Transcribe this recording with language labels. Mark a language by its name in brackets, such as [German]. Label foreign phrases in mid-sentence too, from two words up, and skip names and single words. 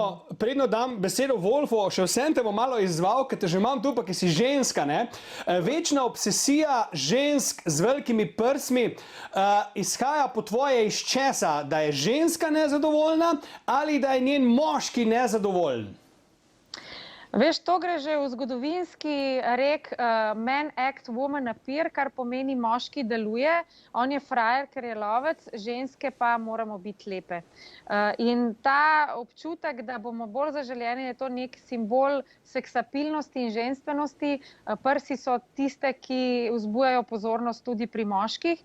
[Slovenian] Predno dam besedo Wolfu, še vsem te bom malo izzval, ker te že imam tu, pa ki si ženska, ne? Večna obsesija žensk z velikimi prsmi izhaja po tvoje iz česa? Da je ženska nezadovoljna ali da je njen moški nezadovoljen? Veš, to gre že v zgodovinski rek [English] man act, woman appear, [Slovenian] kar pomeni moški deluje, on je frajer, ker je lovec, ženske pa moramo biti lepe. In ta občutek, da bomo bolj zaželjeni, je to nek simbol seksapilnosti in ženstvenosti. Prsi so tiste, ki vzbujajo pozornost tudi pri moških.